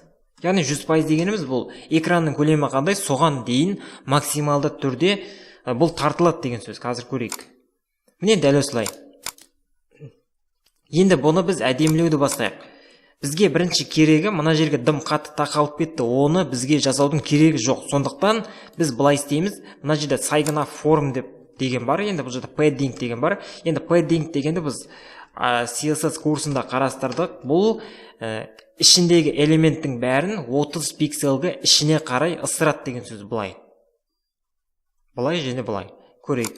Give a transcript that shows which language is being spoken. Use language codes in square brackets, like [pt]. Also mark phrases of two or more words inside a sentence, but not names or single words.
[kk] Яғни 100% дегеніміз бұл экранның көлемі қандай, соған дейін максималды түрде бұл тартылады деген сөз. Қазір көрейік. Міне дәл осылай. Енді бұны біз әдемілеуді бастайық. Бізге бірінші керегі мына жерге дым қатты тақалып кетті. Оны бізге жасаудың керегі жоқ. Сондықтан біз былай істейміз. Мына жерде [en] sign up form [kk] деген бар. Енді бұл жерде padding деген бар. Енді padding дегенді біз CSS курсында қарастырдық. Бұл ішіндегі элементтің бәрін 30 пикселге ішіне қарай ысырат деген сөз. Бұлай және бұлай көрейік.